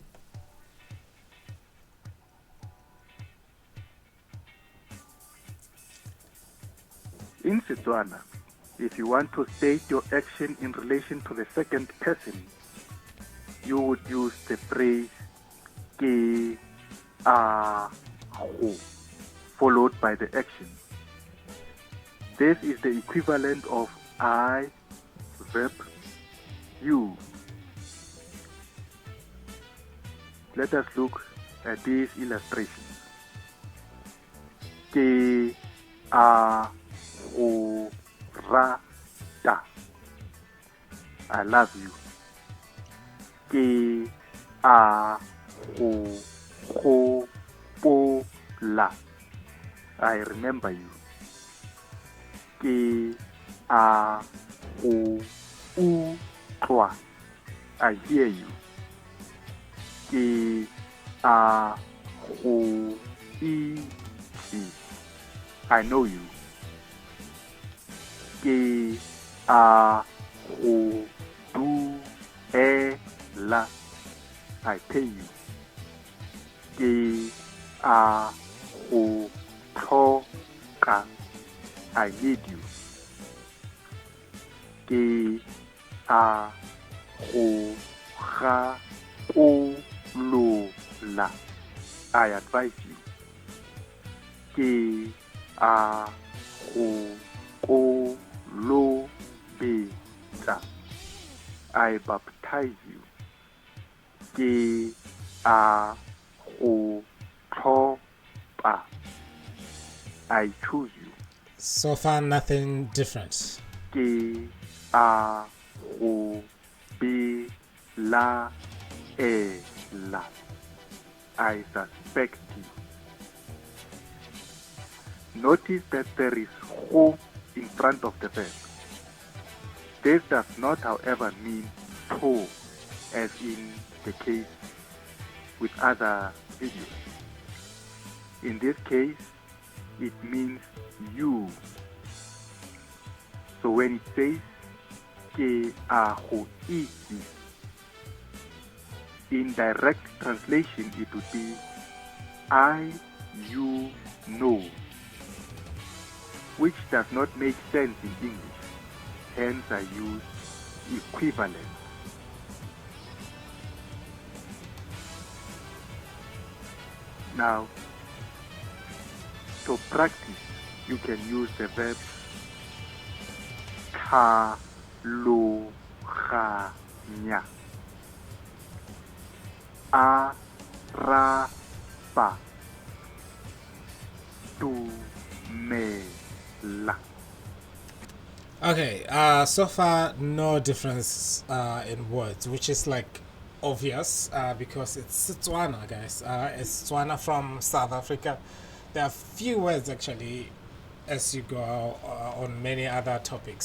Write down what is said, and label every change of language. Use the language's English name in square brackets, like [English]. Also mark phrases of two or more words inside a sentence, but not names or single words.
[English] In Setswana, if you want to state your action in relation to the second person, you would use the phrase [Tswana] ke a go [English] followed by the action. This is the equivalent of I, verb, you. Let us look at these illustrations. [Tswana] Ke a go rata. [English] I love you. [Tswana] Ke a go gopola. [English] I remember you. [Tswana] Ke a go utlwa. [English] I hear you. [Tswana] Ke a go itse. [English] I know you. [Tswana] Ke a go duela. [English] I pay you. [Tswana] Ke a go tlhoka. [English] I need you. [Tswana] Ke a go gakolola. [English] I advise you. [Tswana] Ke a go kolobetsa. [English] I baptize you. [Tswana] Ke a go tlhopa. [English] I choose you. So far, nothing different. [Tswana] Ke a go belaela. [English] I suspect you. Notice that there is go in front of the verb. This does not, however, mean to, as in the case with other videos. In this case, it means you. So when it says [Tswana] ke a go itse, [English] in direct translation it would be I, you, know, which does not make sense in English. Hence I use equivalent. Now, to practice, you can use the verb tlhaloganya. [Tswana] Araba. Dumela. [English] Okay, so far no difference in words, which is like obvious because it's Setswana, guys. It's Tswana from South Africa. There are few words actually as you go on many other topics.